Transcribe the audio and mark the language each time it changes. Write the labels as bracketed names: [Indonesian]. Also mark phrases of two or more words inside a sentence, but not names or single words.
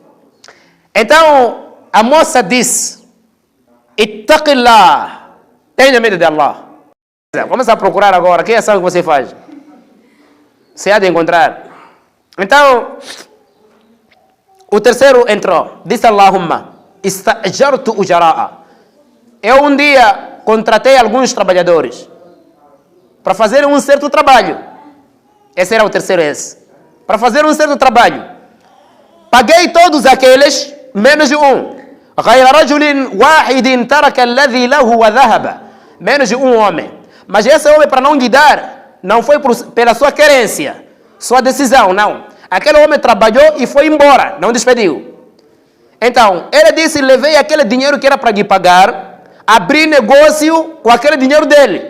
[Portuguese] Então, a moça disse: Ittaqillah. Tenha medo de Allah. Vamos a procurar agora. Que ação que você faz? Você há de encontrar. Então, o terceiro entrou. [Arabic] Disse اللهم استأجرت أجراء. [Portuguese] Eu um dia contratei alguns trabalhadores para fazer um certo trabalho. Esse era o terceiro esse. Para fazer um certo trabalho. Paguei todos aqueles, menos de um. [Arabic] غير رجل واحد ترك الذي له وذهب. [Portuguese] Menos de um homem. Mas esse homem, para não lhe dar, não foi pela sua querência, sua decisão, não. Aquele homem trabalhou e foi embora, não despediu. Então, ele disse: levei aquele dinheiro que era para lhe pagar, abri negócio com aquele dinheiro dele.